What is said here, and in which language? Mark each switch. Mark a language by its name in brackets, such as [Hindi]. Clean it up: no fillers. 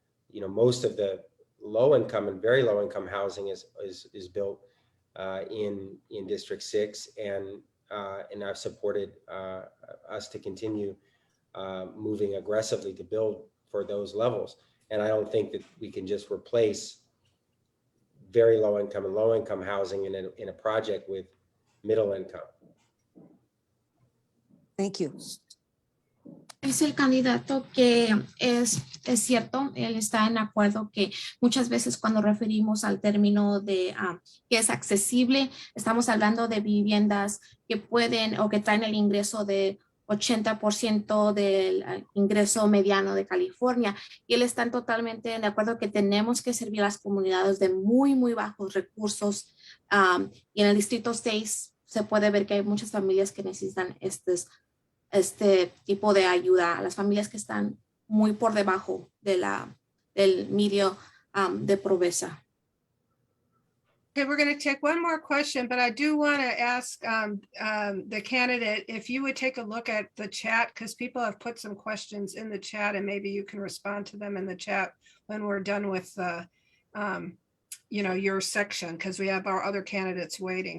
[English] You know, most of the low income and very low income housing is built in District 6, and I've supported us to continue moving aggressively to build for those levels. And I don't think that we can just replace very low income and low income housing in a project with middle income. Thank you. [Spanish] Es el candidato que es cierto, él está en acuerdo que muchas veces cuando referimos al término de que es accesible, estamos hablando de viviendas que pueden o que traen el ingreso de 80% del ingreso mediano de California, y él está totalmente de acuerdo que tenemos que servir a las comunidades de muy, muy bajos recursos, y en el Distrito 6 se puede ver que hay muchas familias que necesitan este tipo de ayuda, a las familias que están muy por debajo de del medio de pobreza. [English] Okay, we're going to take one more question, but I do want to ask the candidate if you would take a look at the chat, because people have put some questions in the chat, and maybe you can respond to them in the chat when we're done with your section, because we have our other candidates waiting.